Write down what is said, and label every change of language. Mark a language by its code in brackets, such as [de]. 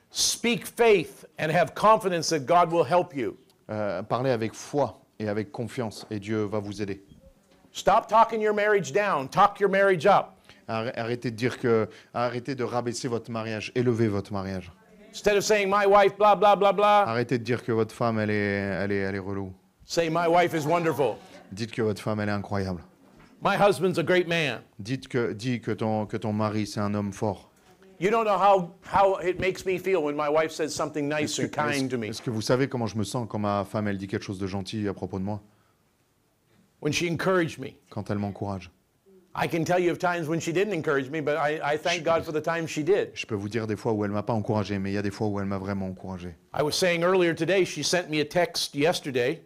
[en] speak faith and have confidence that God will help you. [fr] Parlez avec foi et avec confiance et Dieu va vous aider. [en] Stop talking your marriage down. Talk your marriage up. [fr] Arrêtez de rabaisser votre mariage, élevez votre mariage. [en] Instead of saying, my wife, blah, blah, blah, blah, [fr] Arrêtez de dire que votre femme, elle est relou. [en] say, my wife is wonderful. [fr] Dites que votre femme, elle est incroyable. [en] My husband's a great man. [fr] Dis que ton mari, c'est un homme fort. [en] You don't know how it makes me feel when my wife says something nice and kind to me. [fr] Est-ce que vous savez comment je me sens quand ma femme, elle dit quelque chose de gentil à propos de moi, [en] When she encouraged me. [fr] quand elle m'encourage? [en] I can tell you of times when she didn't encourage me, but I thank God for the times she did. [fr] Je peux vous dire des fois où elle m'a pas encouragé, mais il y a des fois où elle m'a vraiment encouragé. [en] I was saying earlier today, she sent me a text yesterday.